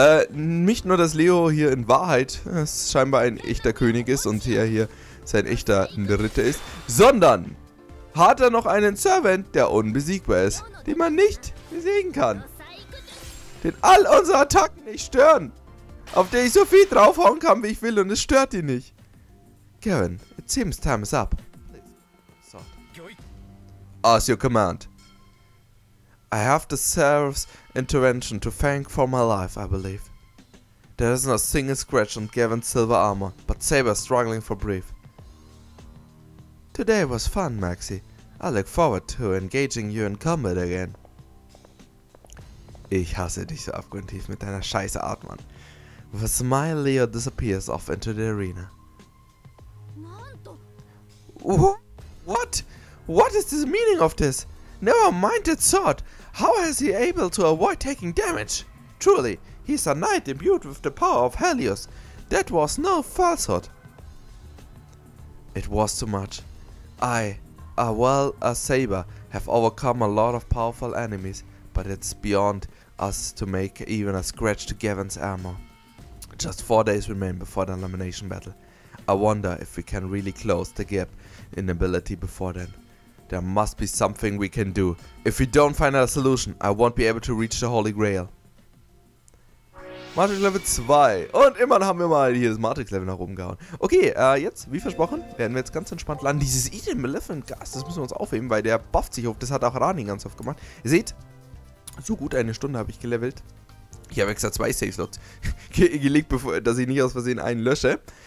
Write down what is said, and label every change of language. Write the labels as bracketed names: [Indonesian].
[German] Nicht nur, dass Leo hier in Wahrheit scheinbar ein echter König ist und hier sein echter Ritter ist, sondern hat er noch einen Servant, der unbesiegbar ist, den man nicht besiegen kann. Den all unsere Attacken nicht stören. Auf den ich so viel draufhauen kann, wie ich will und es stört ihn nicht. [English] Gavin, it seems time is up. As your command. I have the Serap's intervention to thank for my life, I believe. There is not a single scratch on Gavin's silver armor, but Saber struggling for breath. Today was fun, Maxi. I look forward to engaging you in combat again. [German] Ich hasse dich so abgrundtief mit deiner scheiße Art, Mann. [English] With a smile, Leo disappears off into the arena. What? What is the meaning of this? Never mind that sword. How is he able to avoid taking damage? Truly, he's a knight imbued with the power of Helios. That was no falsehood. It was too much. I, a Saber, have overcome a lot of powerful enemies, but it's beyond us to make even a scratch to Gavin's armor. Just 4 days remain before the elimination battle. I wonder if we can really close the gap in ability before then. There must be something we can do. If we don't find a solution, I won't be able to reach the Holy Grail. Matrix Level 2. [German] Und immerhin haben wir mal hier das Matrix Level nach oben gehauen. Okay, jetzt, wie versprochen, werden wir jetzt ganz entspannt landen. Dieses Identität Geist, das müssen wir uns aufheben, weil der bufft sich auf. Das hat auch Rani ganz oft gemacht. Ihr seht, so gut eine Stunde habe ich gelevelt. Ich habe extra 2 Save-Slots gelegt, bevor, dass ich nicht aus Versehen einen lösche.